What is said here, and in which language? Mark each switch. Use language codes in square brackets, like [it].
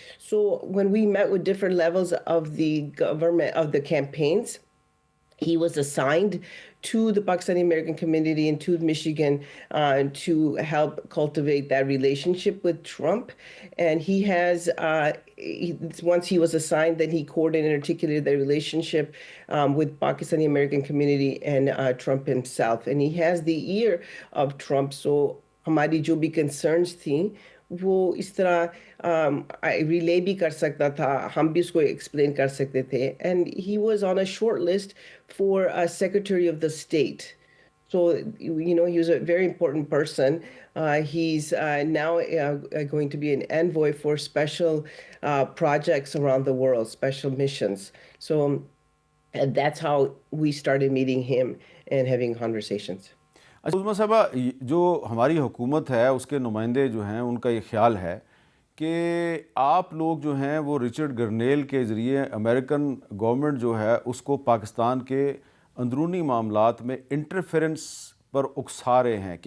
[en] So when we met with different levels of the government, of the campaigns, he was assigned to the Pakistani American community and to Michigan to help cultivate that relationship with Trump. And he has, once he was assigned, then he coordinated and articulated the relationship with Pakistani American community and Trump himself. And he has the ear of Trump. [ur] So ہماری جو بھی concerns تھیں وہ اس طرح relay بھی کر سکتا تھا, ہم بھی اس کو ایکسپلین کر سکتے تھے. [en] And he was on a short list for secretary of the state. So, he was a very important person. He's now going to be an envoy for special projects around the world, special missions. So that's how we started meeting him and having conversations. [ur] عظمیٰ صاحبہ, جو ہماری حکومت ہے اس کے نمائندے جو ہیں ان کا یہ خیال ہے کہ آپ لوگ جو ہیں وہ رچرڈ گرنیل کے ذریعے امریکن گورنمنٹ جو ہے اس کو پاکستان کے اندرونی معاملات میں انٹرفیرنس پر اکسا رہے ہیں.